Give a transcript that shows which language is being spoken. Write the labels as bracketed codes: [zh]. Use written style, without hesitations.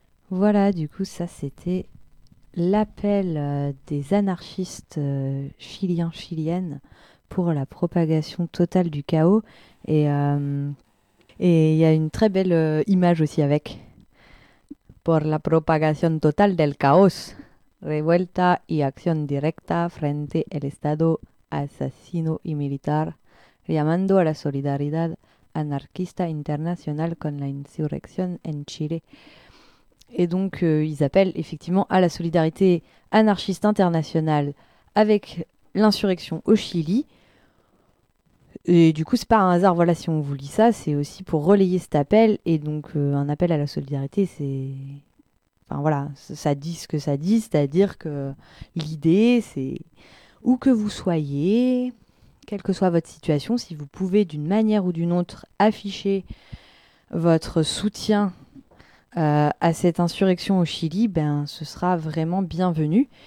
[fr] Voilà, du coup, ça c'était l'appel des anarchistes chiliens, chiliennes, pour la propagation totale du chaos. Et il y a une très belle image aussi avec. [es] Por la propagación total del caos, revuelta y acción directa frente al Estado asesino y militar, llamando a la solidaridad anarquista internacional con la insurrección en Chile. [fr] Et donc, ils appellent effectivement à la solidarité anarchiste internationale avec l'insurrection au Chili. Et du coup, c'est pas un hasard, voilà, si on vous lit ça, c'est aussi pour relayer cet appel. Et donc, un appel à la solidarité, c'est... Enfin, voilà, ça dit ce que ça dit, c'est-à-dire que l'idée, c'est où que vous soyez, quelle que soit votre situation, si vous pouvez, d'une manière ou d'une autre, afficher votre soutien à cette insurrection au Chili, ben, ce sera vraiment bienvenu.